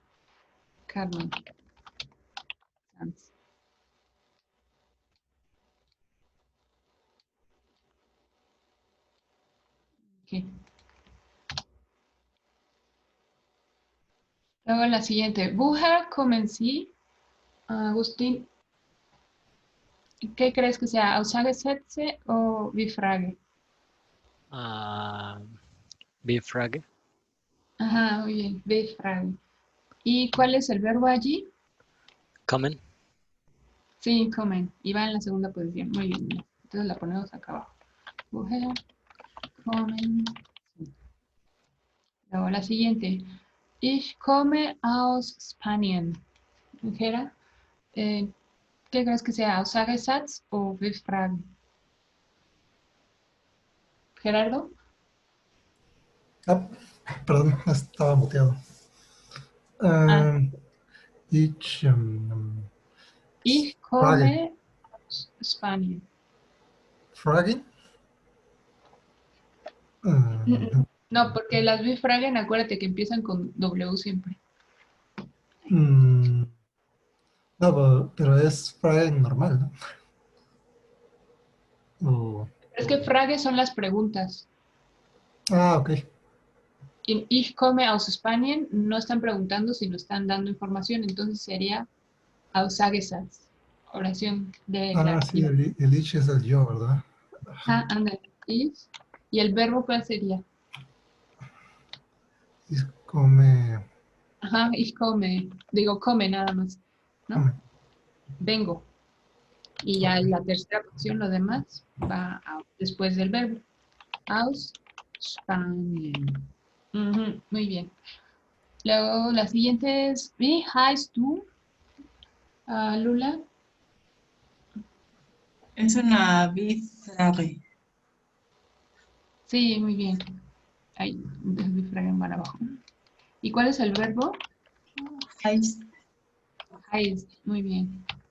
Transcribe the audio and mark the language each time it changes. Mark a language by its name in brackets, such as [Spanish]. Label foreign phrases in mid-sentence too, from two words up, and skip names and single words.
[Spanish] Carmen Sanz. Okay. Luego la siguiente. [German] Woher kommen Sie? [Spanish] Agustín, ¿qué crees que sea? [German] ¿Aussagesätze o Bifrage? Bifrage. [Spanish] Ajá, muy bien. Bifrage. ¿Y cuál es el verbo allí? [German] Kommen. [Spanish] Sí, comen. Y va en la segunda posición. Muy bien. Entonces la ponemos acá abajo. [German] Woher kommen Sie? [Spanish] Luego la siguiente. [German] Ich komme aus Spanien. [Spanish] Jera, ¿qué crees que sea? [German] ¿Aussagesatz o Befrage? Gerardo. [Spanish] Ah, perdón, estaba muteado. Ah, [German] Ich, ich Frage. komme aus Spanien. Frage. [Spanish] No, porque las Befragen, acuérdate que empiezan con W siempre. No, pero es Frage normal, ¿no? Es que Frage son las preguntas. Ok. En [German] Ich komme aus Spanien [Spanish] no están preguntando, sino están dando información. Entonces sería Aussagesatz, oración Sí, declarativa. el ich es el yo, ¿verdad? Ah, ándale. Ich. ¿Y el verbo cuál sería? [German] Ich come, Ajá, ich komme. [Spanish] Digo, come nada más, ¿no? come. Vengo. Y ya Ok. la tercera opción, lo demás, va después del verbo. [German] Aus Spanien. [Spanish] Ujú, muy bien. Luego la siguiente es, [German] wie heißt du, Lula? [Spanish] Es una Bifrage. Sí, muy bien. Ahí, mi fragment van abajo. ¿Y cuál es el verbo? [German] Heißt. Heißt, [Spanish] muy bien.